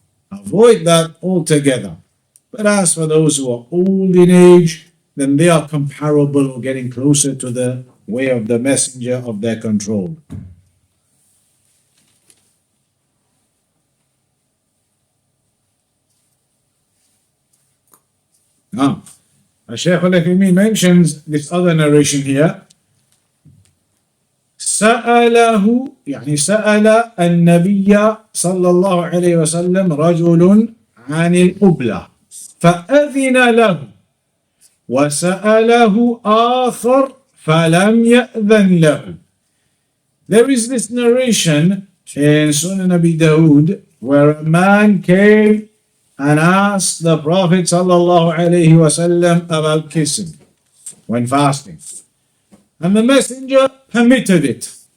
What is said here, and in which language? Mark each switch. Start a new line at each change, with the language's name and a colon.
English: Avoid that altogether. But as for those who are old in age, then they are comparable or getting closer to the way of the messenger of their control. Now, Shaykh Ibn mentions this other narration here.
Arabic: سأله يعني سأل النبي صلى الله عليه وسلم رجل عن القبلة فأذن له وسأله آخر فلم يأذن له.
English: There is this narration in Sunan Abi Dawood where a man came and asked the Prophet sallallahu alaihi wasallam about kissing when fasting, and the messenger permitted it.